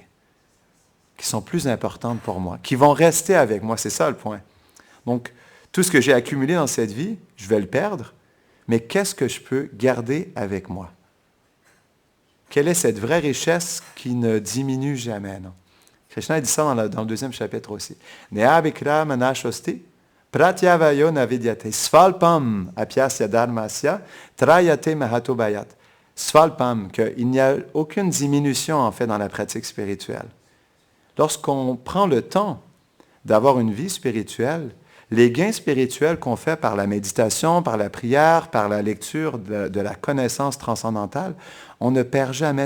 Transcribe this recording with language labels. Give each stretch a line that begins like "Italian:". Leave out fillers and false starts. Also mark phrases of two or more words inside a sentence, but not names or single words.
French: Qui sont plus importantes pour moi, qui vont rester avec moi, c'est ça le point. Donc, tout ce que j'ai accumulé dans cette vie, je vais le perdre, mais qu'est-ce que je peux garder avec moi? Quelle est cette vraie richesse qui ne diminue jamais, non? Krishna dit ça dans le deuxième chapitre aussi.
Sanskrit: Nehabikra manashosti, pratyavayo navidyate, svalpam apyasya dharmasya, trayate mahatobayat. Svalpam,
French: qu'il n'y a aucune diminution en fait dans la pratique spirituelle. Lorsqu'on prend le temps d'avoir une vie spirituelle, les gains spirituels qu'on fait par la méditation, par la prière, par la lecture de la connaissance transcendantale, on ne perd jamais.